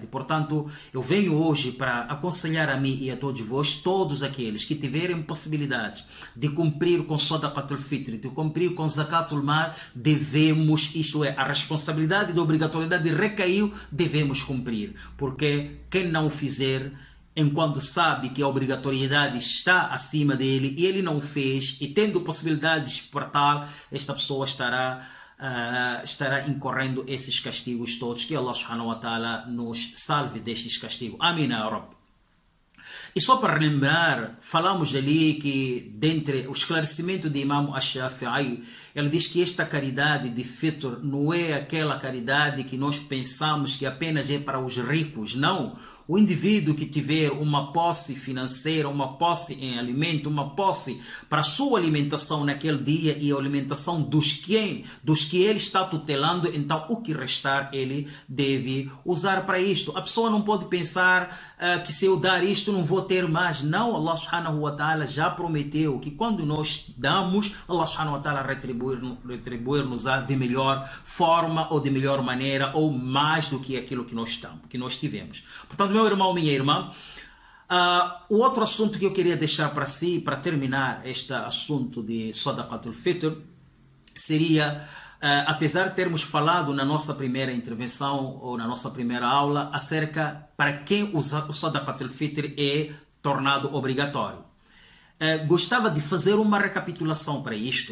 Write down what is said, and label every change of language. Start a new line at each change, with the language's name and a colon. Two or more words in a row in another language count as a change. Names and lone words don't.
Portuguese: Portanto, eu venho hoje para aconselhar a mim e a todos vós, todos aqueles que tiverem possibilidade de cumprir com
Arabic: صدقة الفطر,
Portuguese: de cumprir com
Arabic: زكاة المال,
Portuguese: devemos, isto é, a responsabilidade da obrigatoriedade recaiu, devemos cumprir. Porque quem não o fizer, enquanto sabe que a obrigatoriedade está acima dele e ele não o fez, e tendo possibilidades para tal, esta pessoa estará incorrendo esses castigos todos. Que
Arabic: الله سبحانه وتعالى
Portuguese: nos salve destes castigos. Amém,
Arabic: يا رب.
Portuguese: E só para lembrar, falamos ali que dentre o esclarecimento de Imam Ash-Shafi'i, ele diz que esta caridade de Fitr não é aquela caridade que nós pensamos que apenas é para os ricos. Não. O indivíduo que tiver uma posse financeira, uma posse em alimento, uma posse para a sua alimentação naquele dia e a alimentação dos que ele está tutelando, então o que restar ele deve usar para isto. A pessoa não pode pensar que se eu dar isto não vou ter mais. Não,
Arabic: الله سبحانه وتعالى
Portuguese: já prometeu que quando nós damos,
Arabic: الله سبحانه وتعالى
Portuguese: retribuir-nos de melhor forma ou de melhor maneira ou mais do que aquilo que nós tivemos. Portanto, meu irmão, minha irmã, o outro assunto que eu queria deixar para si, para terminar este assunto de
Arabic: صدقة الفطر,
Portuguese: seria, apesar de termos falado na nossa primeira intervenção ou na nossa primeira aula acerca para quem o
Arabic: صدقة الفطر
Portuguese: é tornado obrigatório, gostava de fazer uma recapitulação para isto.